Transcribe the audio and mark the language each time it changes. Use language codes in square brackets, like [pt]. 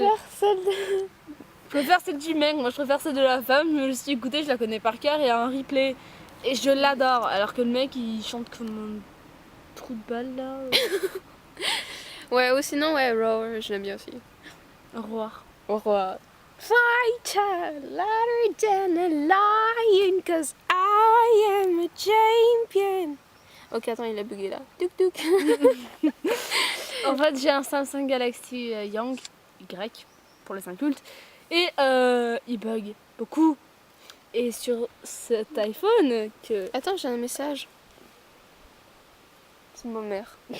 [fr] préfère celle de... Je préfère celle du mec, moi je préfère celle de la femme, je me suis écoutée, je la connais par cœur, il y a un replay et je l'adore alors que le mec il chante comme un trou de balle là. Ouais ou sinon ouais Roar, je l'aime bien aussi. Roi. Roar. [en] Fighter, louder than a lion, cause I am a champion. [fr] Ok attends il a bugué là. Tuk tuk. En fait, j'ai un Samsung Galaxy Young Y pour les incultes et il bug beaucoup. Et sur cet iPhone que Attends j'ai un message. C'est ma mère.